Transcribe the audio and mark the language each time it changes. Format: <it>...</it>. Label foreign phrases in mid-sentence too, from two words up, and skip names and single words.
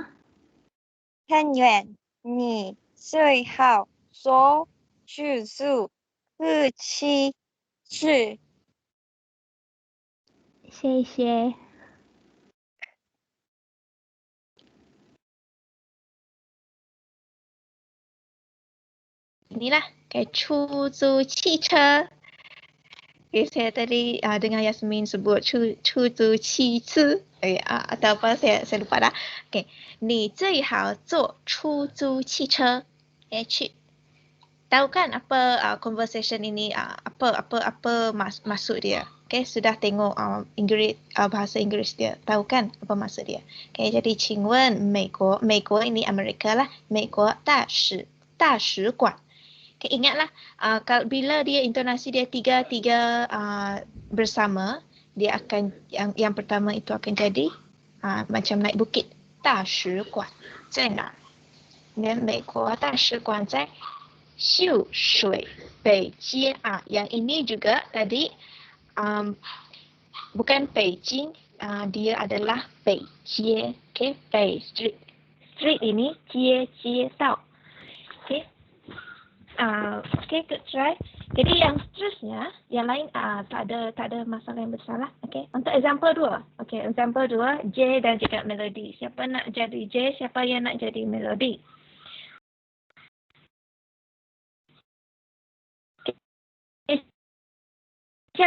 <zh>很远，你最好坐出租车去。谢谢。</zh> <ms>Inilah, kayak</ms> <zh>出租汽车.</zh> <ms>Okay, saya tadi dengar Yasmin sebut</ms> <zh>出租汽车.</zh> <ms>Atau apa, saya lupa dah.</ms> <zh>Okay, 你最好坐出租汽车.</zh> <ms>Okay, tahu kan apa conversation ini, apa maksud dia? Okay, sudah tengok bahasa Inggeris dia. Tahu kan apa maksud dia? Okay, jadi</ms> <zh>请问美国</zh> <ms>ini Amerika lah.</ms> <zh>美国大使馆.</zh> <ms>Okay, ingatlah kalau bila dia intonasi dia tiga bersama, dia akan yang pertama itu akan jadi macam naik bukit.</ms> <zh>大使馆在哪？ Dan 美国大使馆在秀水北街.</zh> <ms>Yang ini juga tadi bukan Beijing, dia adalah 北街. Okay, 北 street ini 街道.</ms> <en>Okay. Okay, good try.</en> <ms>Jadi yang seterusnya, yang lain tak ada masalah yang besar lah. Okay, untuk example 2. Okay, example 2, J dan juga Melody. Siapa nak jadi J, siapa yang nak jadi Melody? Okay.</ms>